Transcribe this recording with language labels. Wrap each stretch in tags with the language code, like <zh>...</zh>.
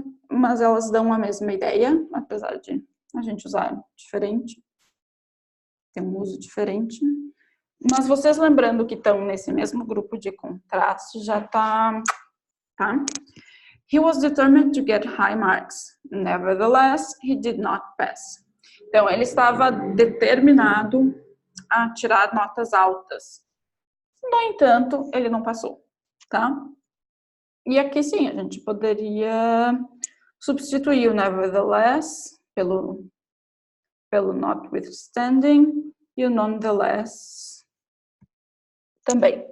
<pt>Mas elas dão a mesma ideia, apesar de a gente usar diferente, tem um uso diferente. Mas vocês lembrando que estão nesse mesmo grupo de contraste, já tá?</pt> <en>He was determined to get high marks. Nevertheless, he did not pass.</en> <pt>Então, ele estava determinado a tirar notas altas. No entanto, ele não passou, tá? E aqui sim, a gente poderia substituir o nevertheless pelo notwithstanding e o nonetheless também.</pt>